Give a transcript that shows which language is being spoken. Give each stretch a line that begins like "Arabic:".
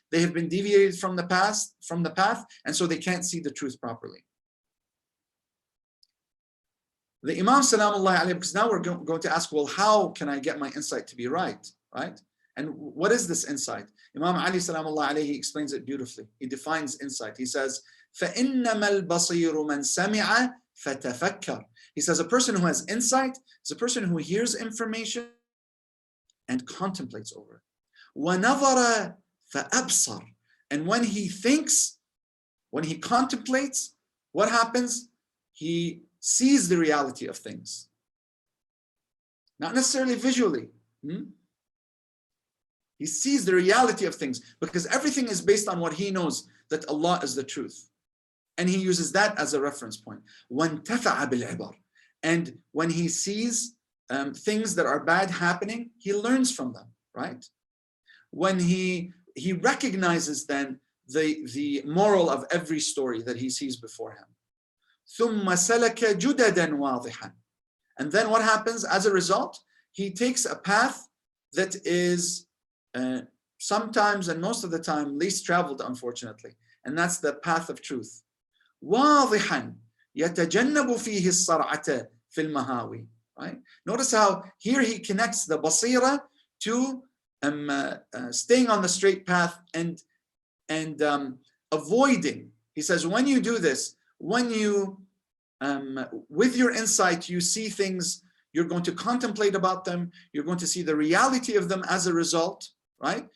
English: They have been deviated from the path, and so they can't see the truth properly. The Imam Salamullahi alayhi, because now we're going to ask, well, how can I get my insight to be right? Right? And what is this insight? Imam Ali Salamullahi alayhi explains it beautifully. He defines insight. He says,
Arabic: فَإِنَّمَا الْبَصِيرُ مَنْ سَمِعَ فَتَفَكَّرَ.
English: He says a person who has insight is a person who hears information and contemplates over it.
Arabic: وَنَظَرَ فَأَبْصَرَ.
English: And when he thinks, when he contemplates, what happens? He sees the reality of things. Not necessarily visually. He sees the reality of things because everything is based on what he knows, that Allah is the truth. And he uses that as a reference point.
Arabic: وَانْتَفَعَ بِالْعِبَرِ.
English: And when he sees things that are bad happening, he learns from them, right? When he recognizes then the moral of every story that he sees before him.
Arabic: ثُمَّ سَلَكَ جُدَدًا وَاضِحًا.
English: And then what happens as a result? He takes a path that is sometimes and most of the time least traveled, unfortunately. And that's the path of truth.
Arabic: واضحا يتجنب فيه الصرعة في المهاوي.
English: Right? Notice how here he connects the basira to staying on the straight path and avoiding. He says, when you do this, when you with your insight you see things, you're going to contemplate about them, you're going to see the reality of them as a result, right?